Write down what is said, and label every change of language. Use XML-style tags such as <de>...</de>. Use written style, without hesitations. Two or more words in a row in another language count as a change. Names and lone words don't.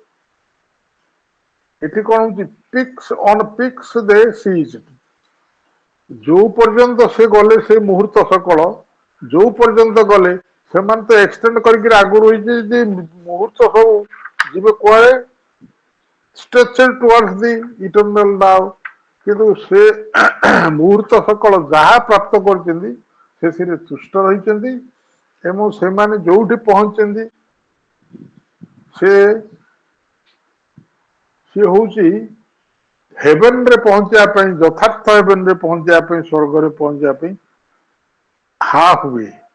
<or>ଏଠି କଣ ହଉଛି?</or> <en>peaks on peaks they seize.</en> <or>ଯୋଉ ପର୍ଯ୍ୟନ୍ତ ସେ ଗଲେ ସେ ମୁହୂର୍ତ୍ତ ସକଳ ଯୋଉ ପର୍ଯ୍ୟନ୍ତ ଗଲେ, ସେମାନେ ତ ଏକ୍ସଟେଣ୍ଡ କରିକି ଆଗରୁ ହେଇଛି ଯେ ମୁହୂର୍ତ୍ତ ସବୁ ଯିବେ କୁଆଡେ?</or> <en>stretched towards the eternal now।</en> <or>କିନ୍ତୁ ସେ ମୁହୂର୍ତ୍ତ ସକଳ ଯାହା ପ୍ରାପ୍ତ କରିଛନ୍ତି ସେଥିରେ ତୁଷ୍ଟ ରହିଛନ୍ତି ଏବଂ ସେମାନେ ଯୋଉଠି ପହଞ୍ଚିଛନ୍ତି ସେ ହଉଛି ହେଭେନରେ ପହଞ୍ଚିବା ପାଇଁ, ଯଥାର୍ଥ ହେଭେନରେ ପହଞ୍ଚିବା ପାଇଁ, ସ୍ୱର୍ଗରେ ପହଞ୍ଚିବା ପାଇଁ</or> <en>half way.</en>